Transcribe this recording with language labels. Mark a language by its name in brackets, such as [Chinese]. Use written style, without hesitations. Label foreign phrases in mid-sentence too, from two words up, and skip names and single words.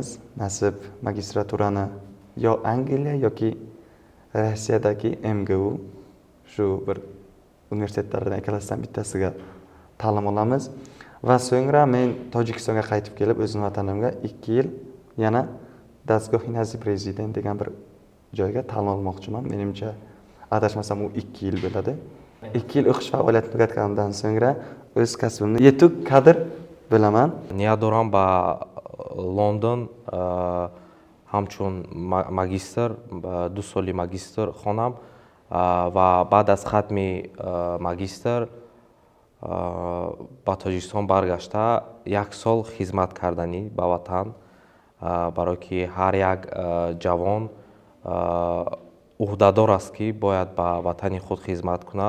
[Uzbek] Nasib magistraturani yo Angliya yoki Rossiyadagi MGU shu bir universitetlardan ikkalasidan bittasiga ta'lim olamiz va so'ngra men Tojikistonga qaytib kelib, o'zim vatanimga 2 yil yana Dastgohi Nazi prezident degan bir joyga ta'lim olmoqchiman. Menimcha adashmasam u 2 yil bo'ladi. 2 yil o'qish faoliyatini tugatganimdan so'ngra o'z kasbimni yetuk kadr bilaman. [Tajik] Niyatdorам ба Лондон ҳамчун магистр, 2 соли магистр хонам ва баъд аз хатми магистр ба Тоҷикистон баргашта 1 сол хизмат карданӣ ба ватан, барое ки ҳар як ҷавон уҳдадор аст ки бояд ба ватани худ хизмат кунад.